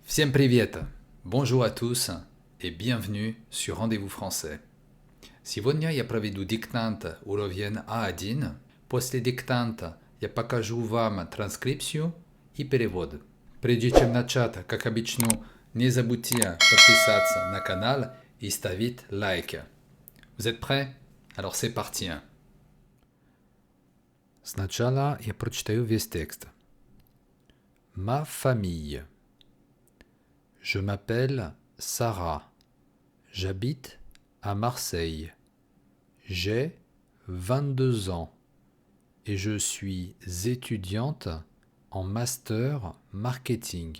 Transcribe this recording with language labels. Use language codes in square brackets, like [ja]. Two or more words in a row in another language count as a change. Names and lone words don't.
[ru] Всем привет! [fr] Bonjour à tous et bienvenue sur Rendez-vous français. [ru] Сегодня я проведу диктант уровень А1. После диктанта я покажу вам транскрипцию и перевод. Прежде чем начать, как обычно, не забудьте подписаться на канал и ставить лайки. [fr] Vous êtes prêts? Alors c'est parti. [ru] Сначала я прочитаю весь текст. [fr] Ma famille. Je m'appelle Sarah. J'habite à Marseille. J'ai 22 ans et je suis étudiante en master marketing.